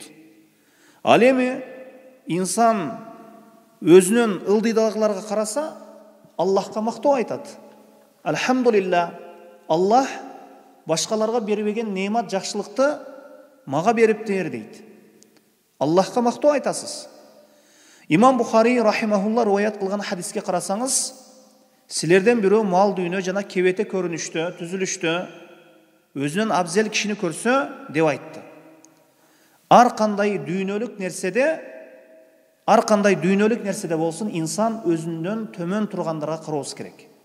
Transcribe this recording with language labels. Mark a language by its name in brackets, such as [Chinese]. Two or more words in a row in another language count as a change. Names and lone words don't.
[Kyrgyz] Ал эми инсан өзүнүн ылдыйдагыларга караса, Аллахка мактоо айтат. Алхамдулилlah, Аллах башкаларга бербеген неемат жакшылыкты мага бериптир дейт. Аллахка мактоо айтасыз. Имам Бухари рахимахуллах риваят кылган hadisке карасаңыз, силерден бирөө мал дүйнө жана кебете көрүнүштө, түзүлүштө өзүнүн абзел кишини көрсө деп айтты. Ар кандай дүйнөлүк нерседе болсун, инсан өзүнөн төмөн тургандарга кароосу керек.